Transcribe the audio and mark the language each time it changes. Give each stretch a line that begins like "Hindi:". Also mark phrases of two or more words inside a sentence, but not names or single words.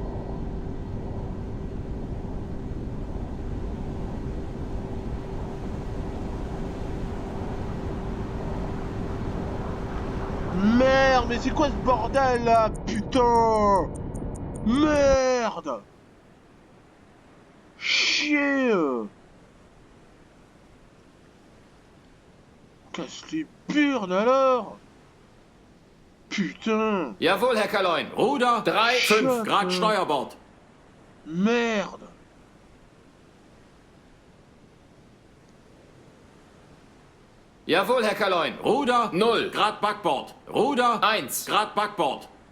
French: Merde, mais c'est quoi ce bordel là? Putain! Merde! Chier! Casse les burnes alors! Putain!
German: Jawohl, Herr Kaloin. Ruder 3, 5. Grad Steuerbord.
French: Merde!
German: Jawohl, Herr Kaloin. Ruder 0. Grad Backbord. Ruder 1. Grad Backbord.